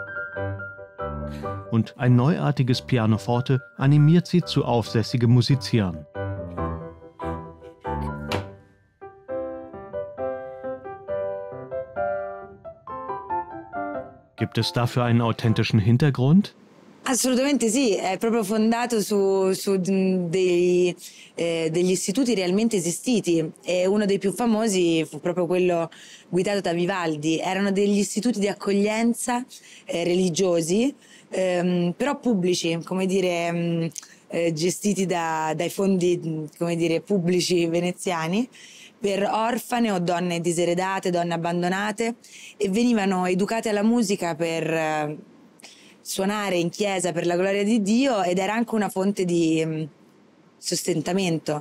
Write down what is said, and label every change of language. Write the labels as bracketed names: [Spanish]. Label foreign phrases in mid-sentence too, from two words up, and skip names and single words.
[German] Und ein neuartiges Pianoforte animiert sie zu aufsässigem Musizieren. Gibt es dafür einen authentischen Hintergrund? [Italian] Assolutamente sì, è proprio fondato su degli istituti realmente esistiti e uno dei più famosi fu proprio quello guidato da Vivaldi. Erano degli istituti di accoglienza religiosi, però pubblici, come dire, gestiti dai fondi, come dire, pubblici veneziani, per orfane o donne diseredate, donne abbandonate, e venivano educate alla musica per suonare in chiesa per la gloria di Dio, ed era anche una fonte di sostentamento.